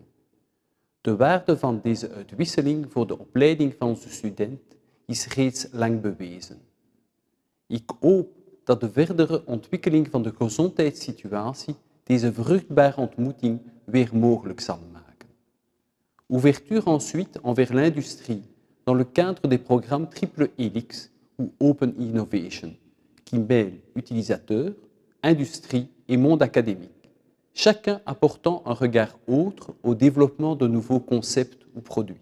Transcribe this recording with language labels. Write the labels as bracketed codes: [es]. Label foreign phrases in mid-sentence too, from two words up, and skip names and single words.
[nl] De waarde van deze uitwisseling voor de opleiding van onze student is reeds lang bewezen. Ik hoop dat de verdere ontwikkeling van de gezondheidssituatie deze vruchtbare ontmoeting weer mogelijk zal maken. [fr] Ouverture ensuite envers l'industrie dans le cadre des programmes Triple Helix ou Open Innovation, qui mêle utilisateurs, industrie et monde académique, chacun apportant un regard autre au développement de nouveaux concepts ou produits.